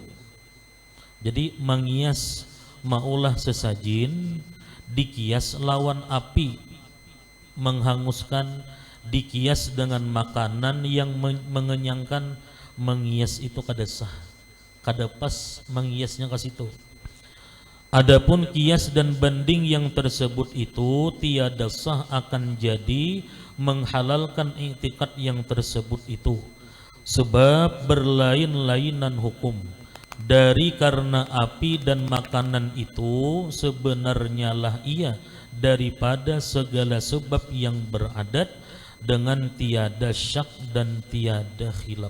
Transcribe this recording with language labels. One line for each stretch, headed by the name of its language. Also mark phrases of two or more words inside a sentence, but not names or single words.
Banjar: Jadi mengias maulah sesajin dikias lawan api menghanguskan, dikias dengan makanan yang mengenyangkan, mengias itu kada sah, kada pas mengiasnya ke situ.
Malay: Adapun kias dan banding yang tersebut itu tiada sah, akan jadi menghalalkan i'tikad yang tersebut itu, sebab berlain-lainan hukum. Dari karena api dan makanan itu sebenarnya lah ia daripada segala sebab yang beradat dengan tiada syak dan tiada khilaf.